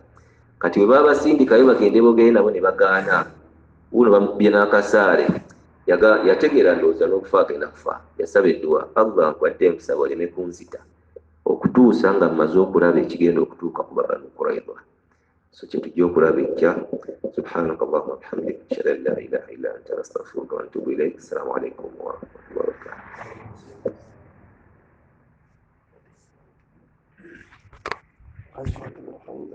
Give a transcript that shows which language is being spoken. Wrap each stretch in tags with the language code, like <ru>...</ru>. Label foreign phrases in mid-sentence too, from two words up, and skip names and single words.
<lg>Kati we babasindikayo bagende bogere nabo ne bagaana, uno bamukubye n'akasaale, yategeera ndowooza n'okufa agenda kufa, yasaba edduwa, Allah nkwadde nkusaba oleme kunzita okutuusa nga mmaze okulaba ekigenda okutuuka ku Banu Qurayza. So kye tujja okulaba ekya.</lg> <ar>سبحانك اللهم وبحمدك، أشهد أن لا إله إلا أنت، أستغفرك وأتوب إليك. السلام عليكم ورحمة الله وبركاته.</ar>